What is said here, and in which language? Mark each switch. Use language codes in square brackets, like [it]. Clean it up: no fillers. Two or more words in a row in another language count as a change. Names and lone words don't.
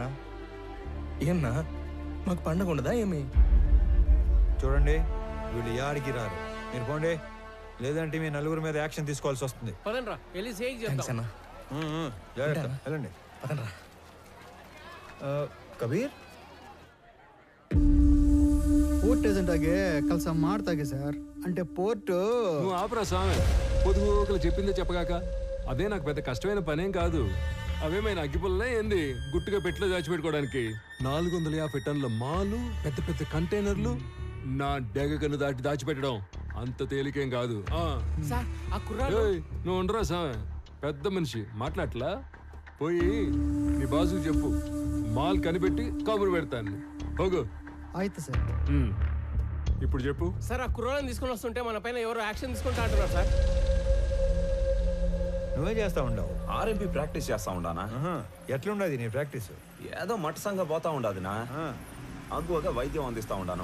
[te] ఏమన్నా మాకు పండగ ఉండదా ఏమి? చూడండి, వీళ్ళు యాడికి రారు. మీరు పోండి, లేదంటే మీ నలుగురు మీద యాక్షన్ తీసుకోవాల్సి వస్తుంది. పదండ్రా వెళ్ళి సేక్ థాంక్స్ చేద్దాం. అన్నా. జాగ్రత్త, వెళ్ళండి. పదండ్రా. కబీర్ [en] port agent [kn] ಆಗಿ ಕೆಲಸ ಮಾಡ್ತಾಗೆ ಸರ್. [te] అంటే పోర్టు నువ్వు ఆపరా స్వామి, పొదుగుకలు చెప్పిందే చెప్పగాక. అదే నాకు పెద్ద కష్టమైన పనేం కాదు. అవేమైనా అగ్గిపుల్లే ఏంది గుట్టుగా పెట్టిలో దాచిపెట్టుకోవడానికి? 450 టన్నుల మాలు, పెద్ద పెద్ద కంటైనర్లు నా డెగకను దాటి దాచిపెట్టడం అంత తేలికేం కాదు. నువ్వు ఉండరా స్వామి, పెద్ద మనిషి మాట్లాడలా. పోయి నీ బాసుకు చెప్పు, మాల్ కనిపెట్టి కబురు పెడతాను. పోగు. [kn] ಆಯ್ತು ಸರ್. [te] ఇప్పుడు చెప్పు సార్. ఆ కుర్రాళ్ళని తీసుకొని వస్తుంటే మన పైన ఎవరో యాక్షన్ తీసుకుంటా అంటున్నారు సార్. నువ్వే చేస్తా ఉండవు? [en] RMP practice [te] చేస్తా ఉండానా? ఎట్లుండదు నీ ప్రాక్టీస్? ఏదో మట్టసంగా పోతా ఉండదునా, అగ్గువగా వైద్యం అందిస్తా ఉండాను.